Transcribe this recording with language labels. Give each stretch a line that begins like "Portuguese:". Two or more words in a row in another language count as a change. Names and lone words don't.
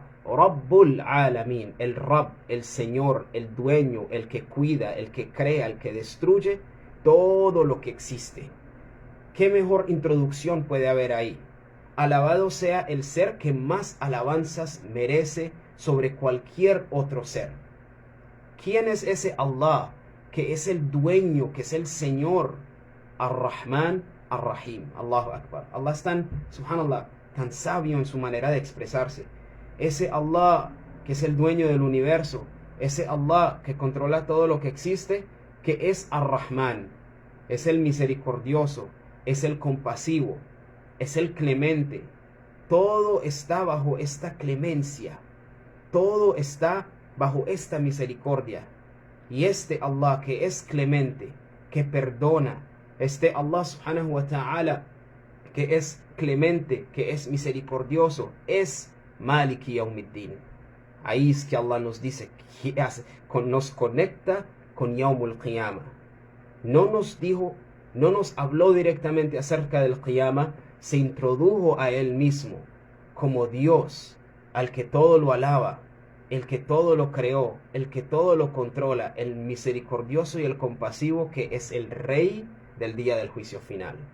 Arabic: رب العالمين,
Spanish: el Rabb, el Señor, el dueño, el que cuida, el que crea, el que destruye todo lo que existe. ¿Qué mejor introducción puede haber ahí? Alabado sea el ser que más alabanzas merece sobre cualquier otro ser. ¿Quién es ese Allah que es el dueño, que es el Señor?
Arabic: الرحمن، الرحيم. الله أكبر.
Spanish: Allah es tan, subhanallah, tan sabio en su manera de expresarse. Ese Allah que es el dueño del universo, ese Allah que controla todo lo que existe, que es Ar-Rahman, es el misericordioso, es el compasivo, es el clemente. Todo está bajo esta clemencia, todo está bajo esta misericordia. Y este Allah que es clemente, que perdona, este Allah
Arabic: سبحانه وتعالى
Spanish: que es clemente, que es misericordioso, es
Arabic: مالك يوم الدين.
Spanish: Ahí es que Allah nos dice, nos conecta con
Arabic: يوم القيامة.
Spanish: No nos habló directamente acerca del Qiyamah, se introdujo a Él mismo como Dios, al que todo lo alaba, el que todo lo creó, el que todo lo controla, el misericordioso y el compasivo, que es el Rey del día del juicio final.